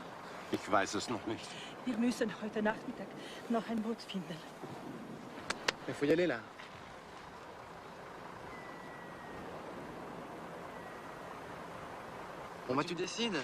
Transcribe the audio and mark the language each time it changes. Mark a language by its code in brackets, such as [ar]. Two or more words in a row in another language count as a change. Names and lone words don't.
[de] Ich weiß es noch nicht. Wir müssen heute Nachmittag noch ein Boot finden. [fr] Il faut y aller là. Bon, bah tu décides.